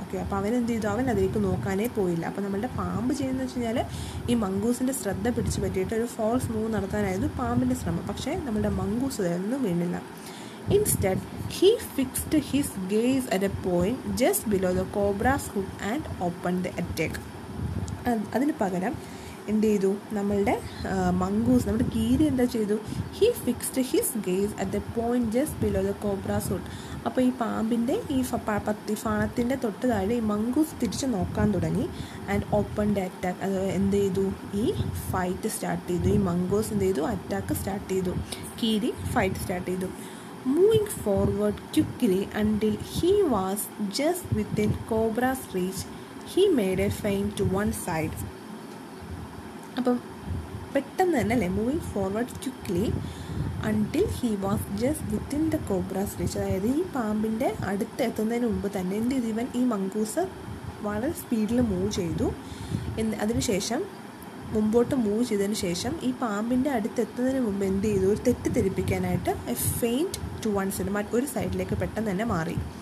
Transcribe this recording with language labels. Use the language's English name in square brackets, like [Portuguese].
[Malayalam] Okay, അപ്പോൾ അവനെന്ത് ചെയ്തു, അവൻ അതിലേക്ക് നോക്കാനേ പോയില്ല. അപ്പോൾ നമ്മളുടെ പാമ്പ് ചെയ്യുന്നതെന്ന് വെച്ച് കഴിഞ്ഞാൽ ഈ മംഗൂസിൻ്റെ ശ്രദ്ധ പിടിച്ച് പറ്റിയിട്ട് ഒരു ഫോൾസ് മൂവ് നടത്താനായിരുന്നു പാമ്പിൻ്റെ ശ്രമം. പക്ഷേ നമ്മളുടെ മംഗൂസ് അതൊന്നും വീണില്ല. [English] Instead, he fixed his gaze at a point just below the cobra's hood and opened the attack. [Malayalam] അതിന് പകരം എന്ത് ചെയ്തു, നമ്മളുടെ മംഗൂസ്, നമ്മുടെ കീരി എന്താ ചെയ്തു, [English] He fixed his gaze at the point just below the cobra's hood. [Malayalam] അപ്പോൾ ഈ പാമ്പിൻ്റെ ഈ ഫാണത്തിൻ്റെ തൊട്ട് താഴെ ഈ മംഗൂസ് തിരിച്ച് നോക്കാൻ തുടങ്ങി. [English] and open the attack, [Malayalam] അത് എന്ത് ചെയ്തു, ഈ ഫൈറ്റ് സ്റ്റാർട്ട് ചെയ്തു. ഈ മംഗൂസ് എന്ത് ചെയ്തു, അറ്റാക്ക് സ്റ്റാർട്ട് ചെയ്തു, കീരി ഫൈറ്റ് സ്റ്റാർട്ട് ചെയ്തു. [English] Moving forward quickly until he was just within cobra's reach, he made a feint to one side. [Malayalam] അപ്പം പെട്ടെന്ന് തന്നെ അല്ലേ, [English] moving forward quickly until he was just within the cobra's reach, [Malayalam] അതായത് ഈ പാമ്പിൻ്റെ അടുത്ത് എത്തുന്നതിന് മുമ്പ് തന്നെ എന്ത് ചെയ്തു, ഇവൻ ഈ മംഗൂസ് വളരെ സ്പീഡിൽ മൂവ് ചെയ്തു. അതിനുശേഷം മുമ്പോട്ട് മൂവ് ചെയ്തതിന് ശേഷം ഈ പാമ്പിൻ്റെ അടുത്തെത്തുന്നതിന് മുമ്പ് എന്ത് ചെയ്തു, ഒരു തെറ്റിദ്ധരിപ്പിക്കാനായിട്ട് [English] a feint to one side, [Malayalam] ഒരു സൈഡിലേക്ക് പെട്ടെന്ന് തന്നെ മാറി.